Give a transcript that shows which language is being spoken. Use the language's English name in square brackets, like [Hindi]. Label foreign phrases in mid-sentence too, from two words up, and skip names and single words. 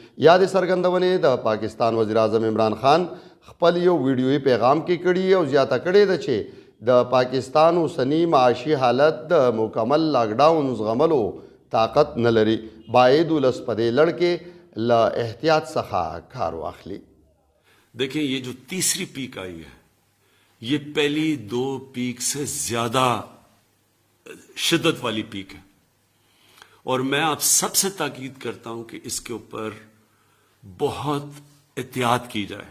[Pashto] یادې څرګندونې د پاکستان وزیر اعظم عمران خان خپل یو ویډیویي پیغام کې کړي او زیاته کړې ده چې د پاکستان اوسنی معاشي حالت د مکمل لاک ډاون زغملو طاقت نه لري، باید ولس په دې لړ کې له احتیاط څخه کار واخلي. [Urdu] دیکھیں، یہ جو تیسری پیک آئی ہے یہ پہلی 2 پیک سے زیادہ شدت والی پیک ہے، اور میں آپ سب سے تاکید کرتا ہوں کہ اس کے اوپر بہت احتیاط کی جائے.